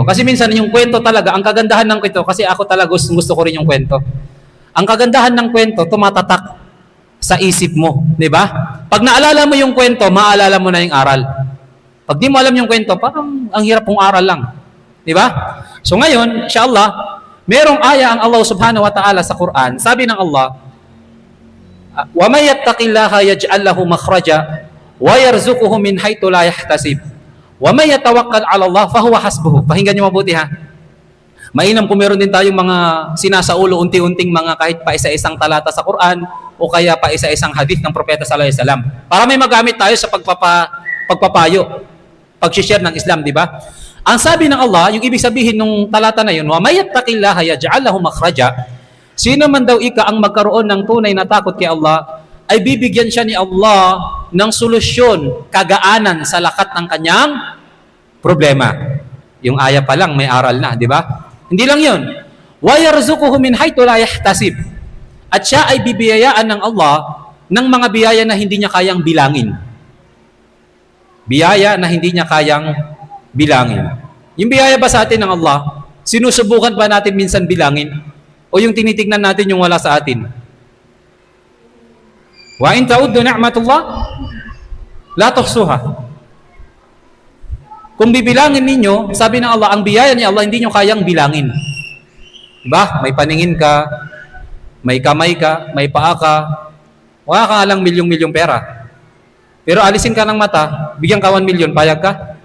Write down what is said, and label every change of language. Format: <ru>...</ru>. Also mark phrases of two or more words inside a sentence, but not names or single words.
<tl>Kasi minsan yung kwento talaga, ang kagandahan ng kwento, kasi ako talaga gusto ko rin yung kwento. Ang kagandahan ng kwento, tumatatak sa isip mo. Di ba? Pag naalala mo yung kwento, maaalala mo na yung aral. Pag di mo alam yung kwento, parang ang hirap pong aral lang. Di ba? So ngayon, inshallah, merong aya ang Allah</tl> <ar>سُبْحَانَهُ وَتَعَالَى</ar> <tl>sa Quran. Sabi ng Allah,</tl> <ar>وَمَنْ يَتَّقِ اللَّهَ يَجْعَلْ لَهُ مَخْرَجًا وَيَرْزُقُهُ مِنْ حَيْثُ لَا يَحْتَسِبُ وَمَنْ يَتَوَكَّلْ عَلَى اللَّهِ فَهُوَ حَسْبُهُ.</ar> <tl>Pakinggan niyo mabuti ha. Mainam kung meron din tayong mga sinasaulo unti-unting mga kahit pa isa-isang talata sa Quran o kaya pa isa-isang hadith ng Propeta</tl> <ar>صلى الله عليه وسلم</ar> <tl>para may magamit tayo sa pagpapayo, pag-share ng Islam, di ba?</tl> <ar>Ang sabi ng Allah, yung ibig sabihin ng talata na yun, وَمَنْ يَتَّقِ اللَّهَ يَجْعَلْ لَهُ مَخْرَجًا.</ar> <tl>Sino man daw ika ang magkaroon ng tunay na takot kay Allah, ay bibigyan siya ni Allah ng solusyon, kagaanan sa lakat ng kanyang problema. Yung aya pa lang may aral na, di ba? Hindi lang yun.</tl> <ar>وَيَرْزُقْهُ مِنْ حَيْثُ لَا يَحْتَسِبُ.</ar> <tl>At siya ay bibiyayaan ng Allah ng mga biyaya na hindi niya kayang bilangin. Biyaya na hindi niya kayang bilangin. Yung biyaya ba sa atin ng Allah, sinusubukan ba natin minsan bilangin? O yung tinitignan natin yung wala sa atin?</tl> <ar>وَإِنْ تَعُدُّوا نِعْمَةَ اللَّهِ لَا تُحْصُوهَا.</ar> <tl>Kung bibilangin ninyo, sabi ng Allah, ang biyaya ni Allah hindi nyo kayang bilangin. Diba? May paningin ka, may kamay ka, may paa ka, wala ka lang milyong-milyong pera. Pero alisin ka ng mata, bigyan ka 1 million, payag ka?</tl>